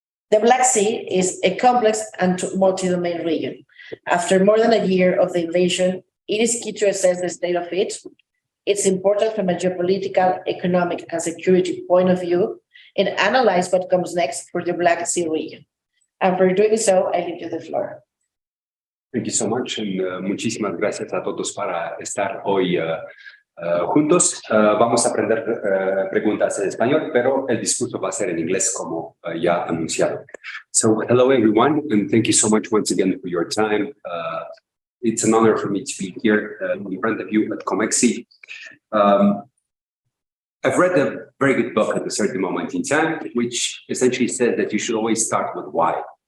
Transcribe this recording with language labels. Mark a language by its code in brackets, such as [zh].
[en] The Black Sea is a complex and multi-domain region. After more than a year of the invasion, it is key to assess the state of it, its importance from a geopolitical, economic, and security point of view, and analyze what comes next for the Black Sea region. And for doing so, I give you the floor. Thank you so much, and [es] muchísimas gracias a todos para estar hoy juntos. Vamos a aprender preguntas en español, pero el discurso va a ser en inglés, como ya anunciado. [en] So, hello everyone, and thank you so much once again for your time. It's an honor for me to be here in front of you at COMEXI. I've read a very good book at a certain moment in time, which essentially says that you should always start with why.